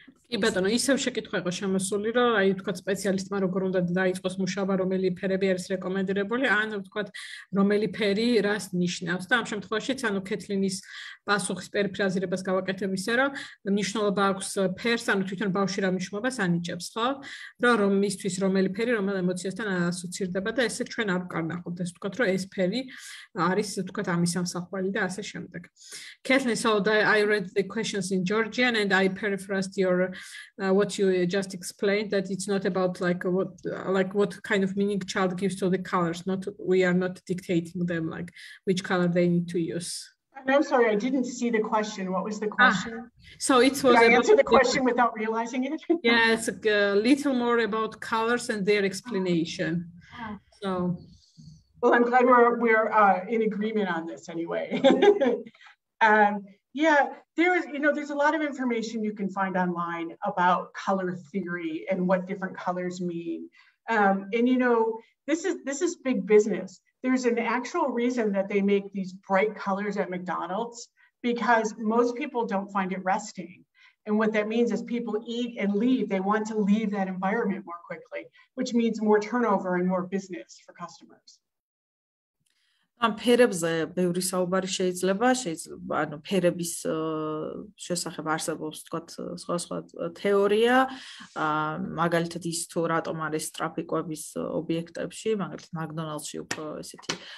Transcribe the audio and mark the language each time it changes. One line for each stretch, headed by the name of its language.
Georgian: კი ბატონო, ისევ შეკითხვა იყო შემოსული, რომ აი თქვათ სპეციალისტმა როგორ უნდა დაიწყოს მუშაობა, რომელი ფერები არის რეკომენდირებული, ან თქვათ რომელი ფერი რას ნიშნავს და ამ შემთხვევაშიც ანუ კეთლინის პასუხის პერიფრაზირებას გავაკეთებ ისე, რომ მნიშვნელობა აქვს ფერს, ანუ თვითონ ბავშვი რა მნიშვნელობას ანიჭებს, ხო? რომ მისთვის რომელი ფერი რომელ ემოციასთან ასოცირდება და ესე ჩვენ არ ვკარნახობთ, ეს თქვათ რომ ეს ფერი არის თქვათ ამის ამსახველი და ასე შემდეგ.
English: Kathleen, so I read the questions in Georgian and I paraphrased your what you just explained, that it's not about like what kind of meaning child gives to the colors. We are not dictating them like which color they need to use. I'm sorry, I didn't see the question. What was the question? So it was. Did I answer the question without realizing it? Yeah, it's a little more about colors and their explanation. So. Well, I'm glad we're in agreement on this anyway. Yeah, there's a lot of information you can find online about color theory and what different colors mean. And this is big business. There's an actual reason that they make these bright colors at McDonald's, because most people don't find it resting. And what that means is people eat and leave. They want to leave that environment more quickly, which means more turnover and more business for customers.
Georgian: ამ ფერებზე ბევრი საუბარი შეიძლება, ანუ ფერების შესახებ არსებობს თქვათ სხვა თეორია, მაგალითად ის თუ რატომ არის ტრაფიკების ობიექტებში, მაგალითად McDonald's-ში უფრო ესეთი